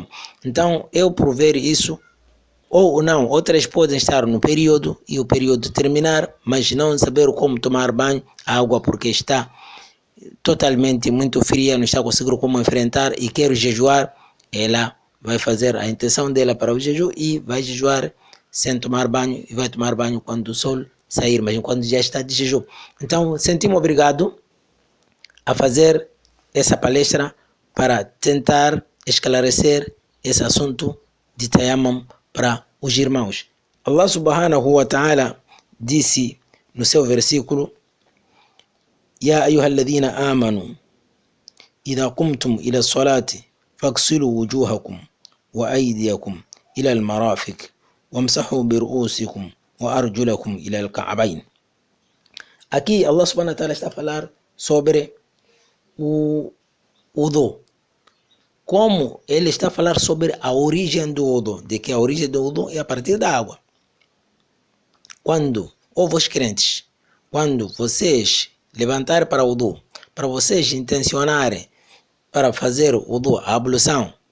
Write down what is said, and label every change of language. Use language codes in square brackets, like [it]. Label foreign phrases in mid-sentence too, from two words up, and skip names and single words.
[pt] Então, eu por ver isso, ou não, outras podem estar no período e o período terminar, mas não saber como tomar banho, a água porque está totalmente muito fria, não está conseguindo como enfrentar e quer jejuar, ela vai fazer a intenção dela para o jejum e vai jejuar sem tomar banho, e vai tomar banho quando o sol sair, mas quando já está de jejum. Então, senti-me obrigado a fazer essa palestra para tentar esclarecer esse assunto de Tayammum para os irmãos. [ar] الله سبحانه وتعالى [pt] disse no seu versículo: [ar] يا أيها الذين آمنوا إذا قمتم إلى الصلاة فاغسلوا وجوهكم وأيديكم إلى المرافق وامسحوا ب رءوسكم وأرجلكم إلى الكعبين. [pt] Aqui [ar] الله سبحانه وتعالى [pt] está a falar sobre o wudu. Como ele está a falar sobre a origem do wudu, de que a origem do wudu é a partir da água. Quando, ou vós crentes, quando vocês levantarem para o wudu, para vocês intencionarem para fazer o wudu, a ablução,